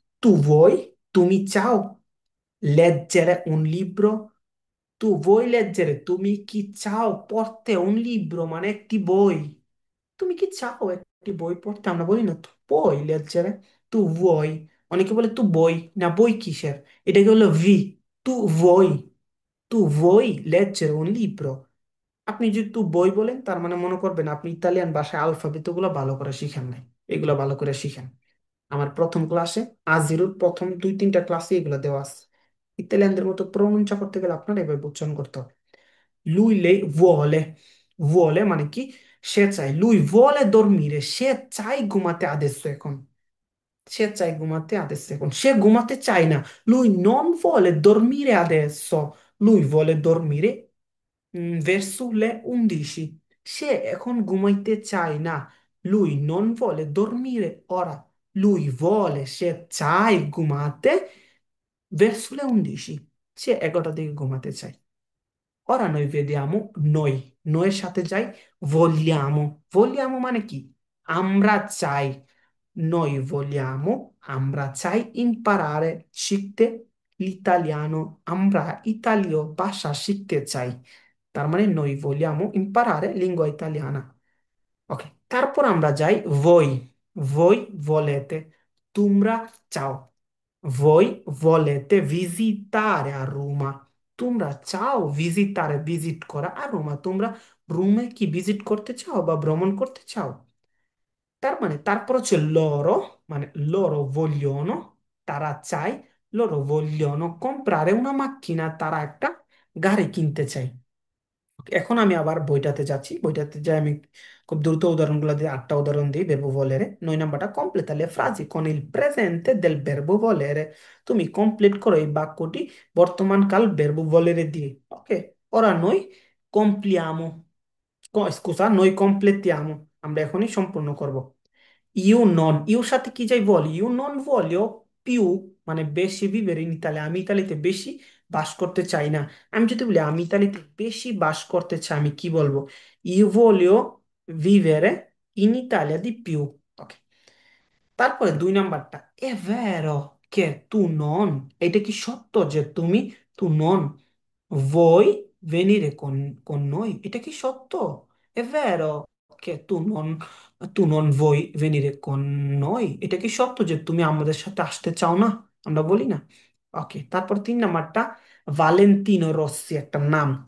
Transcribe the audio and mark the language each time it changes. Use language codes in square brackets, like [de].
[bn] তু vuoi, তুমি চাও, [it] leggere un libro, tu vuoi leggere, [bn] তুমি কি চাও পড়তে? [it] un libro [bn] মানে একটি বই। তুমি কি চাও একটি বই পড়তে? আমরা বলি না তু বই leggere, তু vuoi। অনেকে বলে তু বই, না বই কিসের? এটা কি হলো ভি। [it] তু vuoi, তু vuoi leggere un libro। [bn] আপনি যদি তু বই বলেন, তার মানে মনে করবেন আপনি ইতালিয়ান ভাষায় আলফাবেট গুলো ভালো করে শিখেন নাই। এগুলো ভালো করে শিখেন। আমার প্রথম ক্লাসে, আজিরুর প্রথম 2-3টা ক্লাসে এগুলো দেওয়া আছে। ইতালিয়ানদের মতো প্রনাউন্স করতে গেলে আপনার এভাবে উচ্চারণ করতে হবে। [it] lui le vuole। [bn] vuole মানে কি? সে চায়। [it] lui vuole dormire, [bn] সে চায় ঘুমাতে আদেশ এখন। সে চায় ঘুমাতে আদেশ এখন, সে ঘুমাতে চায় না। [it] lui non vuole dormire adesso, lui vuole dormire verso le 11। [bn] সে এখন ঘুমাইতে চায় না। [it] lui non vuole dormire ora, lui vuole, [bn] সে চায় ঘুমাতে [it] verso le 11, [bn] সে 11টার দিকে ঘুমাতে চায়। [it] Ora noi vediamo noi, [bn] নয়ের সাথে যাই [it] vogliamo। [bn] vogliamo মানে কি? আমরা চাই। [it] noi vogliamo, [bn] আমরা চাই imparare, শিখতে [it] l'italiano, [bn] আমরা ইতালীয় ভাষা শিখতে চাই। [it] তার মানে noi vogliamo imparare lingua italiana। [bn] ওকে, তারপর আমরা যাই voi। [it] voi volete, [bn] তোমরা চাও। [it] voi volete visitare a Roma, [bn] তোমরা চাও ভিজিটারে, ভিজিট করা, আর রোমা, তোমরা রোমে কি ভিজিট করতে চাও বা ভ্রমণ করতে চাও? তার মানে তারপর হচ্ছে loro, মানে loro vogliono, তারা চায়, [it] loro vogliono comprare una macchina, [bn] তারা একটা গাড়ি কিনতে চায়। এখন আমি আবার বইটাতে যাচ্ছি, বইটাতে যাই আমি খুব দ্রুত উদাহরণগুলো দিয়ে 8টা উদাহরণ দিই verbo volere। [it] 9 নাম্বারটা completa le frasi con il presente del verbo volere। [bn] তুমি কমপ্লিট করো এই বাক্যটি বর্তমান কাল verbo volere দিয়ে। ওকে, [it] ora noi compliamo, scusa, noi completiamo, [bn] আমরা এখনই সম্পূর্ণ করব। ইউ নন, ইউর সাথে কি যাই বলি, ইউ নন voglio più মানে বেশি [it] vivere in Italia, [bn] আমি ইতালিতে বেশি বাস করতে চাই না। আমি যদি বলি আমি ইতালিতে বেশি বাস করতে চাই, আমি কি বলবো? [it] ইউ voglio vivere in Italia di più। ওকে, তারপরে 2 নাম্বারটা, è vero che tu non, [bn] এটা কি সত্য যে তুমি, [it] tu non vuoi venire con noi, [bn] এটা কি সত্য? [it] È vero che tu non vuoi venire con noi, [bn] এটা কি সত্য যে তুমি আমাদের সাথে আসতে চাও না? আমরা বলি না। ওকে, তারপর 3 নাম্বারটা, ভালেন্তিনো রossi একটা নাম।